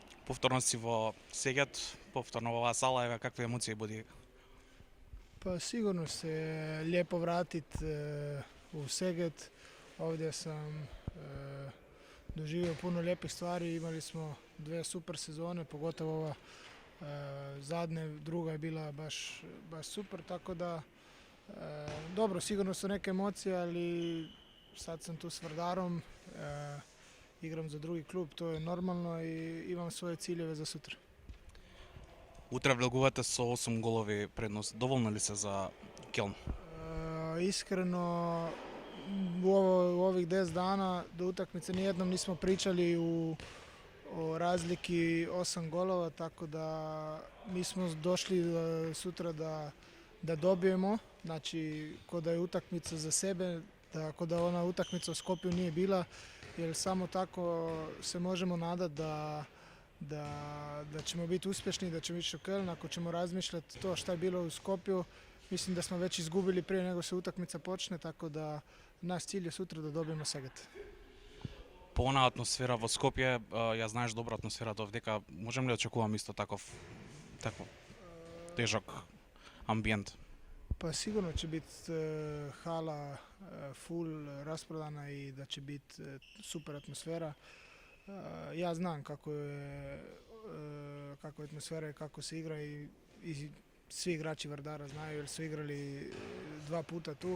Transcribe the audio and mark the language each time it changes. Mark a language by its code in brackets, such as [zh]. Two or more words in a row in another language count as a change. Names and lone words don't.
[mk] Повторно си во Сегет, повторно во оваа сала, еве какви емоции буди? [hr] Pa sigurno se lijepo vratit u Seget. Ovdje sam doživio puno lijepih stvari. Imali smo dve super sezone, pogotovo ova zadnja, druga je bila baš super, tako da dobro, sigurno su neke emocije, ali sad sam tu s Vardarom, igram za drugi klub, to je normalno i imam svoje ciljeve za sutra. [mk] Утре влегувате со 8 голови предност. Доволни ли се за Келн? [hr] Iskreno, u ovih 10 dana do utakmice nijednom nismo pričali o razliki 8 golova, tako da mi smo došli sutra da dobijemo, znači ko da je utakmica za sebe, tako da ona utakmica u Skopju nije bila, jer samo tako se možemo nadati da ćemo biti uspješni, da ćemo ići u Köln. Ako ćemo razmišljati to šta je bilo u Skopju, mislim da smo već izgubili prije nego se utakmica počne, tako da naš cilj je sutra da dobijemo Seget. [mk] По онаа атмосфера во Скопје, ја знаеш добра атмосферата овдека, можем ли да очекувам исто таков тежок амбиент? [hr] Pa sigurno će biti hala full rasprodana i da će biti super atmosfera. Ja znam kako je atmosfera i kako se igra i svi igrači Vardara znaju jer su igrali 2 puta tu.